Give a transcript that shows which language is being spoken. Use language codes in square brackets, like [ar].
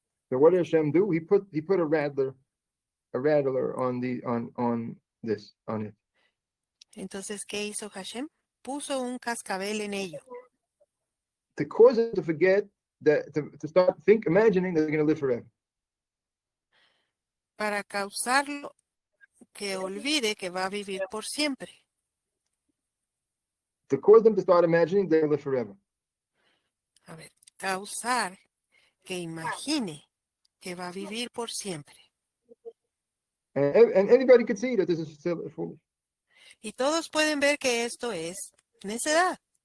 [en] So what did Hashem do? He put a rattler on it. [es] Entonces, ¿qué hizo Hashem? Puso un cascabel en ello. [en] To cause them to forget that, to start imagining that they're going to live forever. [es] Para causarlo que olvide que va a vivir por siempre. [en] To cause them to start imagining they're going to live forever. [es] A ver, causar que imagine que va a vivir por siempre. [en] And anybody could see that this is still foolish. [es] Y todos pueden ver que esto es necedad.